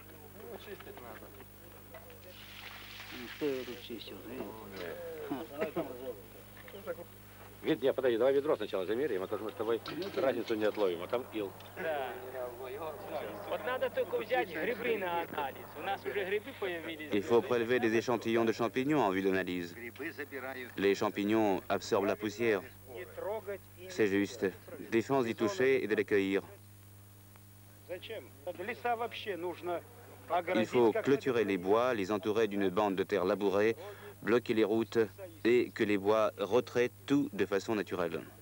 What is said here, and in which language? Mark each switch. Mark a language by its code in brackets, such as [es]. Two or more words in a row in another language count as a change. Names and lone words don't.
[ru] Чистить надо. Что я тут чистил? Нет, нет, подожди, давай ведро сначала замеряем, а то мы с тобой разницу не отловим, а там ил. Да. Вот надо только взять грибы на анализ. У нас уже грибы появились. [fr] Il faut prélever des échantillons de champignons en vue d'analyse. Les champignons absorbent la poussière. C'est juste. Défense d'y toucher et de les cueillir. Il faut clôturer les bois, les entourer d'une bande de terre labourée, bloquer les routes et que les bois retraitent tout de façon naturelle.